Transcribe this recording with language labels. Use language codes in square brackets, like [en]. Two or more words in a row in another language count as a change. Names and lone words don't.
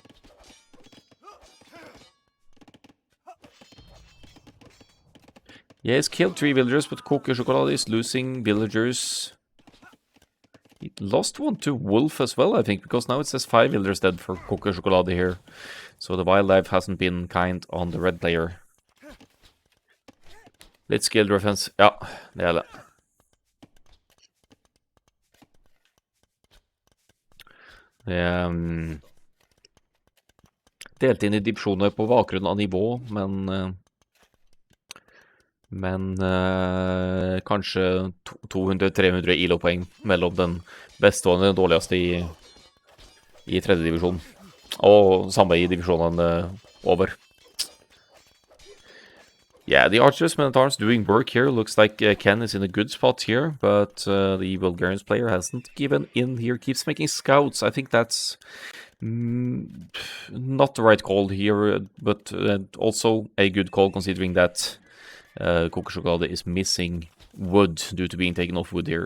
[en] Yeah, he's killed 3 villagers, but Kokesjokolade is losing villagers. He lost one to Wolf as well, I think, because now it says 5 villagers dead for Kokesjokolade here. So the wildlife hasn't been kind on the red player. [no] Litt [en] skill defense. [no] Ja, det er det. Delt inn i divisjoner på bakgrunn av nivå, men kanskje 200-300 ILO-poeng mellom den beste og den dårligste i tredje divisjon. Og samme i divisjonene over. [en] Yeah, the Archers Minotaurs doing work here. Looks like Ken is in a good spot here, but the Bulgarians player hasn't given in here. Keeps making scouts. I think that's not the right call here, but also a good call considering that Kokesjokolade is missing wood due to being taken off wood here.